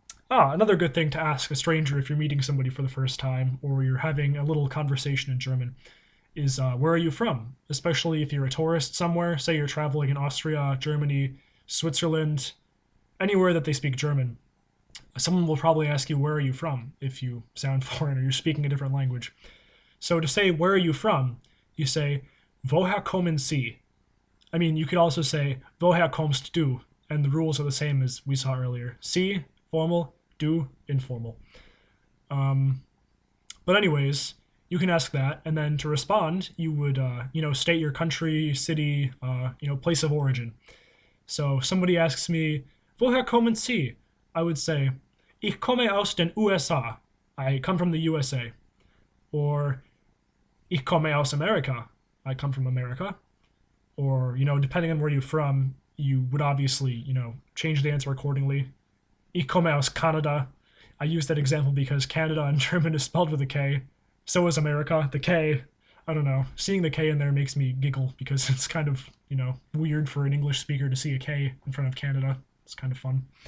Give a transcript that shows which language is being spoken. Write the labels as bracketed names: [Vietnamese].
[English] Another good thing to ask a stranger if you're meeting somebody for the first time or you're having a little conversation in German is where are you from? Especially if you're a tourist somewhere, say you're traveling in Austria, Germany, Switzerland, anywhere that they speak German. Someone will probably ask you, where are you from? If you sound foreign or you're speaking a different language. So to say, where are you from? You say, [German] Woher kommen Sie? [English] I mean, you could also say, [German] Woher kommst du? [English] And the rules are the same as we saw earlier. Sie, formal, du, informal. But anyways, you can ask that, and then to respond, you would, state your country, city, place of origin. So somebody asks me, [German] Woher kommen Sie? [English] I would say, [German] Ich komme aus den USA. [English] I come from the USA. [German] Or, Ich komme aus Amerika. [English] I come from America. Or, depending on where you're from, you would obviously, change the answer accordingly. [German] Ich komme aus Canada. [English] I use that example because Canada in German is spelled with a K. So is America. The K, I don't know. Seeing the K in there makes me giggle because it's kind of, weird for an English speaker to see a K in front of Canada. It's kind of fun.